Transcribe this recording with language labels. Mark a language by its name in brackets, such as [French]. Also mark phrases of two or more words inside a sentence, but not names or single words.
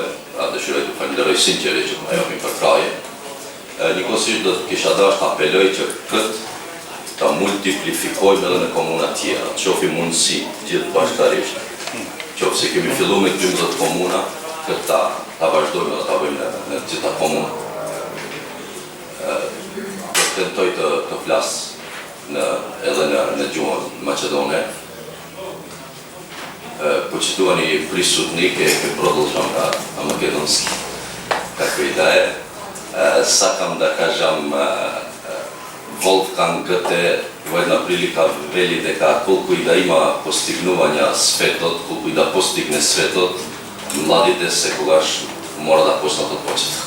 [Albanian] Dëshiroj të falenderoj sinqerisht që më japin përkraje. Njëkohësisht do të kisha dashur të apeloj që këtë ta multiplikojmë edhe në komuna tjera, të shohim mundësi gjithë bashkëtarisht. Qoftë se kemi filluar me 12 komuna, këtë ta vazhdojmë dhe ta bëjmë në gjitha komuna. Do të tentoj të flas edhe në gjuhën maqedone. [Macedonian] Почитувани присутники, ке продолжам на македонски. Како и да е, сакам да кажам Волфганг Гете во една прилика вели дека колку и да има постигнувања светот, колку и да постигне светот, младите секогаш мора да почнат од почеток.